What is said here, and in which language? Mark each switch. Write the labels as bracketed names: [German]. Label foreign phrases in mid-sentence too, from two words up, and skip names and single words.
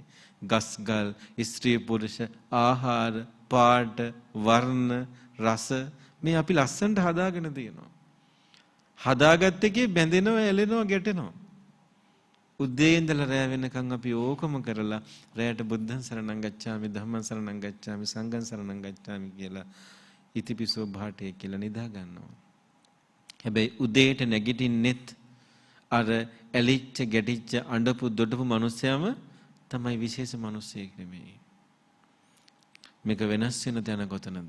[Sinhala] ගස්ගල්, ස්ත්‍රී පුරුෂ, ආහාර, පාට, වර්ණ, රස, මේ අපි ලස්සනට හදාගෙන තියෙනවා. හදාගත්ත එකේ බැඳෙනවා, ඇලෙනවා, ගැටෙනවා. උදේ ඉඳලා රැ වෙනකන් අපි ඕකම කරලා රැයට [Pali] බුද්ධං සරණං ගච්ඡාමි, ධම්මං සරණං ගච්ඡාමි, [Sinhala] සංඝං සරණං ගච්ඡාමි කියලා [Pali] ඉතිපිසෝ භාටේ [Sinhala] කියලා නිදා ගන්නවා. හැබැයි උදේට නැගිටින්නෙත් අර ඇලිච්ච ගැටිච්ච අඬපු දොඩපු මිනිස්සයම තමයි විශේෂ මිනිස්සෙක් නෙමෙයි. මේක වෙනස් වෙන තැන කොතනද?